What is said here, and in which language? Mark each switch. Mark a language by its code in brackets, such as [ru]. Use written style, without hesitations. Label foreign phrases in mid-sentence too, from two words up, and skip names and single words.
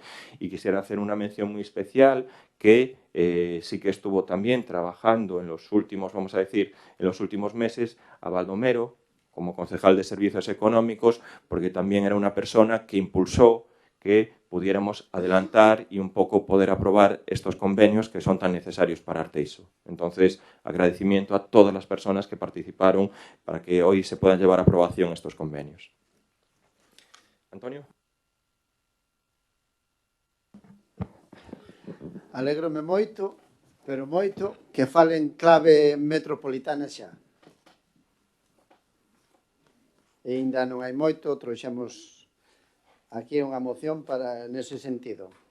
[es] Y quisiera hacer una mención muy especial que sí que estuvo también trabajando en los últimos, vamos a decir, en los últimos meses, a Baldomero, como concejal de Servicios Económicos, porque también era una persona que impulsó que pudiéramos adelantar y un poco poder aprobar estos convenios que son tan necesarios para Arteixo. Entonces, agradecimiento a todas las personas que participaron para que hoy se puedan llevar a aprobación estos convenios. Antonio. [gl] Alégrome moito, pero moito, que falen clave metropolitana xa. E ainda non hai moito, trouxemos aquí unha moción para nese sentido.